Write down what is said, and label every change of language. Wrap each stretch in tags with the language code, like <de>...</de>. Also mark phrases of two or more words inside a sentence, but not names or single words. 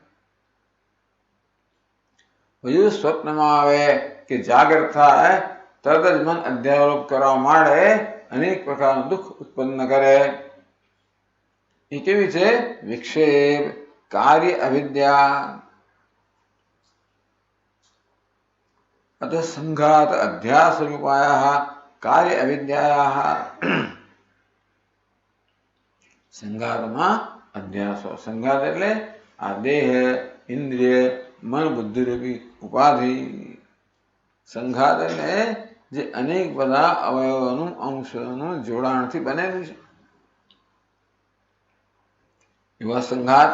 <gu>હજુ સ્વપ્નમાં આવે કે જાગૃત થાય, તરત જ મન અધ્યારોપ કરવા માંડે, અનેક પ્રકારનું દુઃખ ઉત્પન્ન કરે. એ કેવી છે? વિક્ષેપ, કાર્ય અવિદ્યા.</gu> <sa>अतः संघात अध्यास रूपायाः कार्य अविद्यायाः</sa> <gu>સંઘાતમાં અધ્યાસો. સંઘાત એટલે આ દેહ, ઇન્દ્રિય, મન, બુદ્ધિ રૂપી ઉપાધિ. સંઘાત એટલે જે અનેક બધા અવયવોનું અંશોનું જોડાણથી બનેલું છે એવા સંઘાત.</gu>